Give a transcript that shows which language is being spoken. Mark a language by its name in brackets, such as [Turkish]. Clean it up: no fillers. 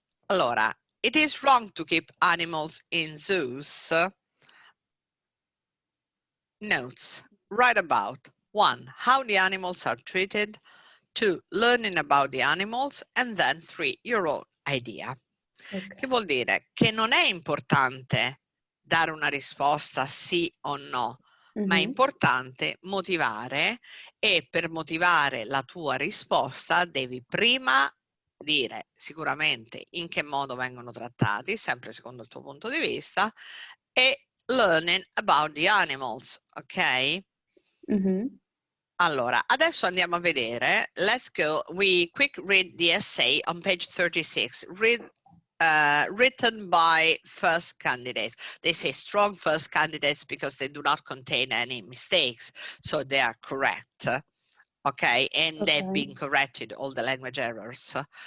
[English] Allora, it is wrong to keep animals in zoos. Notes. Write about 1. How the animals are treated. 2. Learning about the animals. And then 3. Your own idea. [Italian] Che vuol dire? Che non è importante dare una risposta sì o no, ma è importante motivare e per motivare la tua risposta devi prima dire sicuramente in che modo vengono trattati, sempre secondo il tuo punto di vista, e [English] learning about the animals, [Italian] ok? Allora, adesso andiamo a vedere. [English] Let's go. We quick read the essay on page 36. Written by first candidates. They say strong first candidates because they do not contain any mistakes. So they are correct. Okay, and they've been corrected, all the language errors.